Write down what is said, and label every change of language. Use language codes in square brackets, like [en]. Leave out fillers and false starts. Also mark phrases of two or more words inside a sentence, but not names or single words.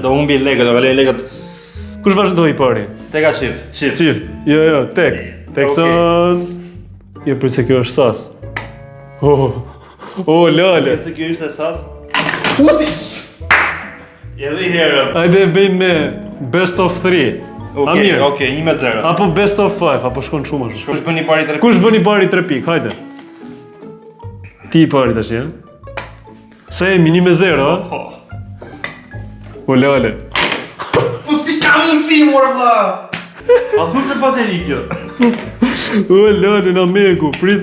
[sq] Do humbi lekët, do kaloj lekët. Kush vazhdoi pari? Teka çift. Çift. Jo, tek. Tekson. Jo, për se kjo është sas. Lale. Se kjo ishte sas. Edhe herë. Hajde bëjmë me [en] best of 3. [sq] Okej, 1-0. Apo [en] best of 5, [sq] apo shkon shumë ashtu. Kush bëni pari 3? Kush bëni pari 3 pikë, hajde. Ti i pari tash, ja? Se jemi 1-0, ha? Lale. Po si ka mundësi, mor vlla? A thu se bateri kjo? Lale, na meku, prit.